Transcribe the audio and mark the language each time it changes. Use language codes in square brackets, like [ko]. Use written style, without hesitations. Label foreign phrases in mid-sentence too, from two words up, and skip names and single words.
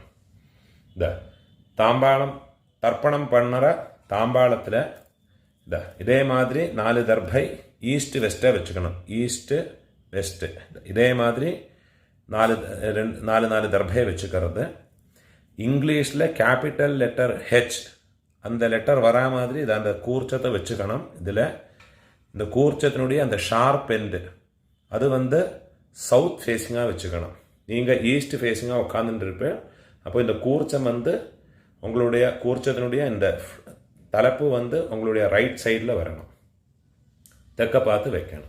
[ta] இதோ தாம்பாளம் தர்ப்பணம் பண்ணற தாம்பாளத்தில் இதோ இதேமாதிரி 4 தர்ப்பை [en] east west [ta] வெச்சுக்கணும். [en] east west [ta] இதேமாதிரி 4 தர்ப்பையை வெச்சுக்கறது. இங்கிலீஷில் [en] capital letter H [ta] அந்த லெட்டர் வரா மாதிரி இதை அந்த கூர்ச்சத்தை வச்சுக்கணும். இதில் இந்த கூர்ச்சத்தினுடைய அந்த [en] sharp end [ta] அது [en] south facing [ta] வச்சுக்கணும். நீங்கள் [en] east facing [ta] உட்காந்துட்டு அப்போ இந்த கூர்ச்சம் உங்களுடைய கூர்ச்சத்தினுடைய இந்த தலைப்பு உங்களுடைய [en] right side [ta] வரணும், தெற்க பார்த்து வைக்கணும்.